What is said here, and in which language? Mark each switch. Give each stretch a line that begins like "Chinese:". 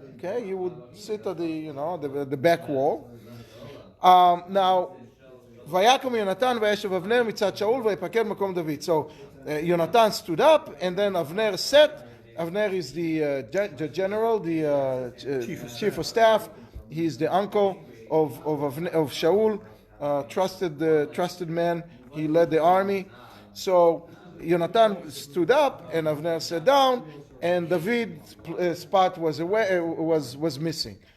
English: Okay, he would sit at the back wall.
Hebrew: Now, ויקום יונתן וישב אבנר מצד שאול ויפקד מקום דוד.
English: So Yonatan stood up, and then Avner sat. Avner is the general, the chief of staff. He's the uncle of Shaul, trusted man. He led the army. So Yonatan stood up, and Avner sat down, and David's spot was missing.